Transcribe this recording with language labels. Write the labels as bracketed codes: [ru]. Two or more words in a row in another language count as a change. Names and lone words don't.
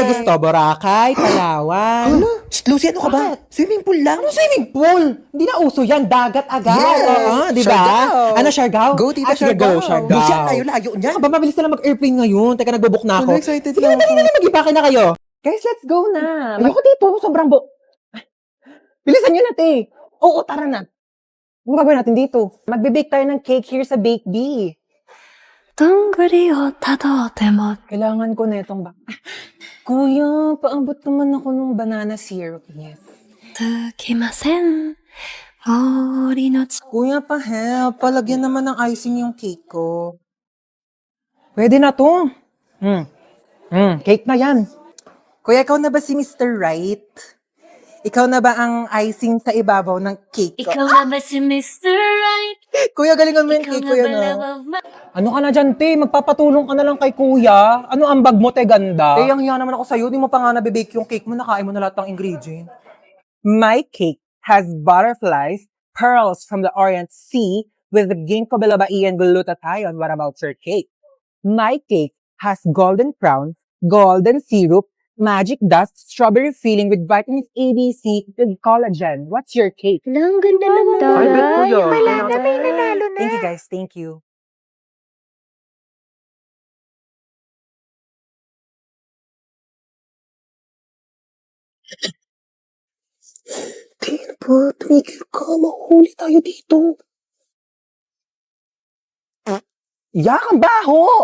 [tl] na gusto, Boracay, Palawan. Shh, Lucy, ano ka ba? Bakit? [en] Swimming pool lang. Ano swimming pool? [tl] Hindi na uso yan, dagat agad. [en] Yes. [tl] Oo, di ba? Siargao. Ano, Siargao? Go, tita, Sige, go, Siargao. Siargao. Lucy, ang layo-layo niyan. Ano ba, mabilis na lang mag-airplane ngayon. Teka, nagbo-book na ako. Ano, excited Sige, lang dali ako. na, mag-ibake na kayo. Guys, [en] let's go na. [tl] Ayoko dito, sobrang Bilisan nyo na, te. Oo, tara na. Ano gagawin natin dito? Magbe-bake tayo ng [en] cake here [tl] sa Bake Bee. [ja] どんぐりをたどっても [tl] Kailangan ko na itong Kuya, paambot naman ako ng [en] banana syrup. Yes. [ja] つきません森のち [tl] Kuya, pa-help. Palagyan naman ng icing yung cake ko. Pwede na to. Cake na yan. Kuya, ikaw na ba si Mr. Right? Ikaw na ba ang icing sa ibabaw ng cake ko? ikaw na ba si Mr. Right? Kuya, galingan mo yung Ikaw cake, na kuya ba na. [en] love of my... [tl] Ano ka na dyan, te? Magpapatulong ka na lang kay kuya. Ano ang bag mo, te, ganda? Te, ang hiya naman ako sa'yo. Di mo pa nga nabibake yung cake mo. Nakain mo na lahat ng ingredient. [en] My cake has butterflies, pearls from the Orient Sea, with the ginkgo biloba and glutathione. What about your cake? My cake has golden crowns, golden syrup, magic dust, strawberry filling with vitamins A, B, C, and collagen. What's your cake? [tl] Ang ganda ng Ay, bet ko yun. Wala na, may nanalo na. [en] Thank you, guys. Thank you. [tl] Tingin po, tumigil ka. Mahuli tayo dito. Yak, ang baho!